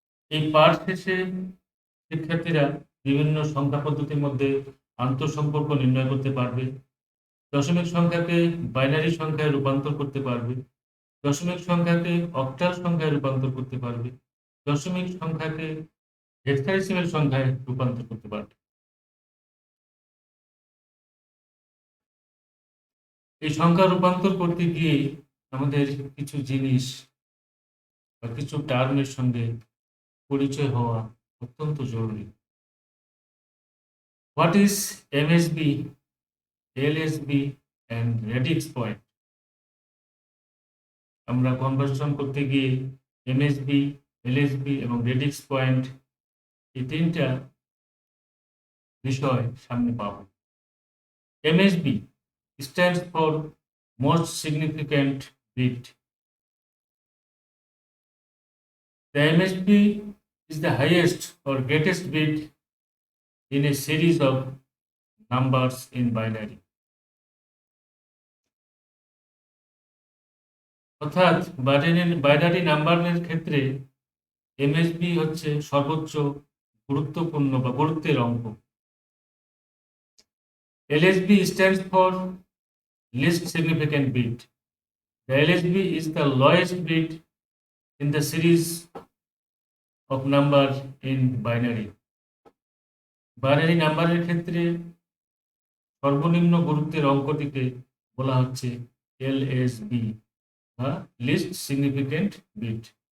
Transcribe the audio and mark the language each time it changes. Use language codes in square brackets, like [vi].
[bn] এই পাঠ শেষে শিক্ষার্থীরা বিভিন্ন সংখ্যা পদ্ধতির মধ্যে আন্তঃসম্পর্ক নির্ণয় করতে পারবে, দশমিক সংখ্যাকে বাইনারি সংখ্যায় রূপান্তর করতে পারবে, দশমিক সংখ্যাকে অক্টাল সংখ্যায় রূপান্তর করতে পারবে, দশমিক সংখ্যাকে হেক্সাডেসিমাল সংখ্যায় রূপান্তর করতে পারবে। এই সংখ্যা রূপান্তর করতে গিয়ে আমাদের কিছু জিনিস বা কিছু টার্মের সঙ্গে পরিচয় হওয়া অত্যন্ত জরুরি। [en] What is MSB, LSB and radix point? [bn] আমরা কনভার্সন করতে গিয়ে MSB, LSB এবং radix point এই 3টা বিষয় সামনে পাবো। [en] MSB stands for most significant bit. The MSB is the highest or greatest bit in a series of numbers in binary. [bn] অর্থাৎ বাইনারি নাম্বারের ক্ষেত্রে এমএসবি হচ্ছে সর্বোচ্চ গুরুত্বপূর্ণ বা গুরুত্বের অঙ্ক। [en] LSB stands for least significant bit. The LSB is the lowest bit in the series of number in binary. [bn] Binary নাম্বারের ক্ষেত্রে সর্বনিম্ন গুরুত্বের অঙ্কটিকে বলা হচ্ছে এলএসবি বা লিস্ট সিগনিফিক্যান্ট বিট।